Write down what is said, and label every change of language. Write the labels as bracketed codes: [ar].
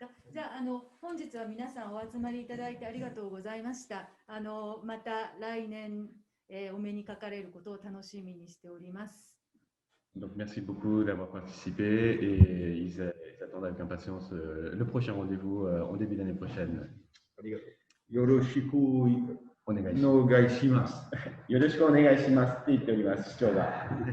[ja] じゃあ、本日は皆さんお集まりいただいてありがとうございました。また来年、お目にかかれることを楽しみにしております。 [fr] Donc, merci beaucoup d'avoir participé et ils attendent avec impatience le prochain rendez-vous en début d'année prochaine. [ja] よろしくお願いします。よろしくお願いしますって言っております、市長が。